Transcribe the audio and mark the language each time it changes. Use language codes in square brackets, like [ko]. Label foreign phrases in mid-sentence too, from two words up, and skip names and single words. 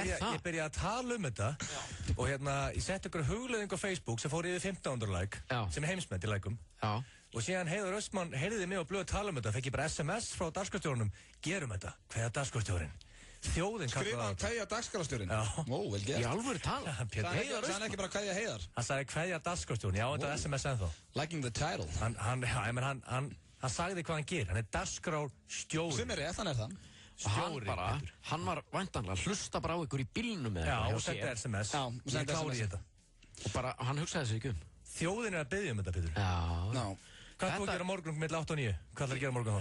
[is] Ég byrja að tala þetta og ég setti ykkur hugleiðing á Facebook sem fór yfir 1500 like, sem er heimsmet í likeum. Og síðan Heiðar Austmann heyrði mig og blöð að tala þetta, fekk ég bara SMS frá dagskrárstjórunum, gerum þetta, hvað er dagskrárstjórinn? Þjóðin skrifa hann kveðja dagskrárstjórinn? Ó, vel gert. Í alvöru tala? Það er ekki bara kveðja Heiðar? Hann sagði kveðja dagskrárstjórinn, já, þetta er SMS ennþá. [en] Liking the title. [is] Hann sagði hvað hann gerir, hann er dagskrárstjóri. Sem er rétt, hann er það. Stjóri. Hann var væntanlega hlusta bara á ykkur í bílnum eða eitthvað. Já, og sendi SMS. Já, og sendi SMS. Og bara, hann hugsaði sig ekki um. Þjóðin er að biðja þetta, Pétur. Já. Hvað þú að gera morgun millir 8 og 9? Hvað ætlar að gera morgun þá?